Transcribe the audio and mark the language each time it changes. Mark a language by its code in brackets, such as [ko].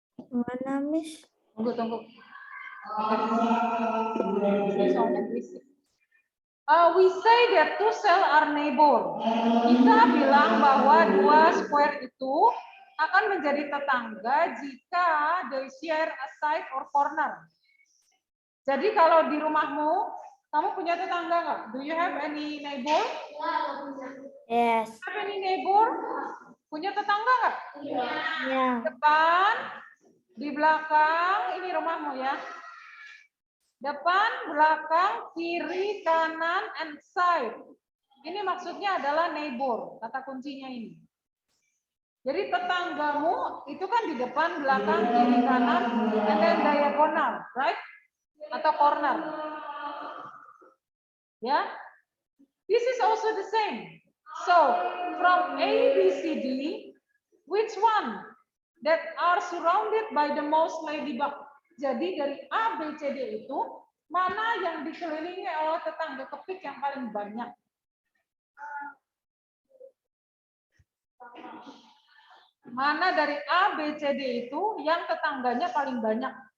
[id] Mana, Miss? Tunggu. Soalnya berisik. [en] We say that two cells are neighbor. [id] Kita bilang bahwa dua square itu akan menjadi tetangga jika [en] they share a side or corner. [id] Jadi kalau di rumahmu, kamu punya tetangga nggak? [en] Do you have any neighbor? Yes. Have any neighbor? [id] Punya tetangga nggak? Ya. Depan, di belakang, ini rumahmu ya. Depan, belakang, kiri, kanan, [en] and side. [id] Ini maksudnya adalah neighbor, kata kuncinya ini. Jadi tetanggamu itu kan di depan, belakang, kiri, kanan, [en] and then diagonal, right? [id] Atau corner. [en] Ya. This is also the same. So, from A, B, C, D, which one that are surrounded by the most ladybug? [id] Jadi dari A, B, C, D itu, mana yang dikelilingi oleh tetangga kepik yang paling banyak? Mana dari A, B, C, D itu yang tetangganya paling banyak?